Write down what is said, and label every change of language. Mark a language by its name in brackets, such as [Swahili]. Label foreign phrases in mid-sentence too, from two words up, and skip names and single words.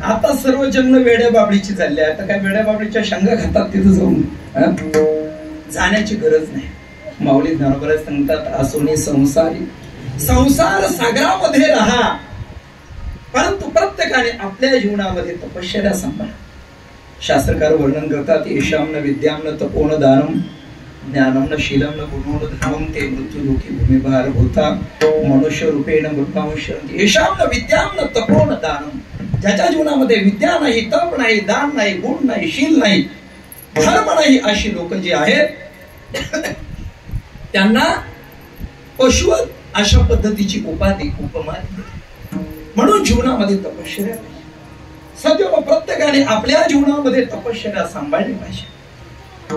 [Marathi] आता सर्व जंगल वेड्या बाबडीची झाली आहे. आता काय वेड्या बाबडीच्या शेंगा खातात तिथं जाऊन जाण्याची गरज नाही. माऊली ज्ञानोबा सांगतात असोनी संसारी, संसार सागरामध्ये राहा, परंतु प्रत्येकाने आपल्या जीवनामध्ये तपश्चर्या सांभाळा. शास्त्रकार वर्णन करतात [Sanskrit] येशाम न विद्याम न तपोन दानम ज्ञानम न शीलम न गुणोन धर्मम ते मृत्यू लोकी भूमिभार होता मनुष्य रूपेण मृतांश. येशाम न विद्याम न तपोन दानम, [Marathi] ज्याच्या जीवनामध्ये विद्या नाही, तप नाही, दान नाही, गुण नाही, शील नाही, धर्म नाही, अशी लोक जी आहेत त्यांना पशु अशा पद्धतीची उपाधी उपमा. म्हणून जीवनामध्ये तपश्चर्या सदैव प्रत्येकाने आपल्या जीवनामध्ये तपश्चर्या सांभाळली पाहिजे.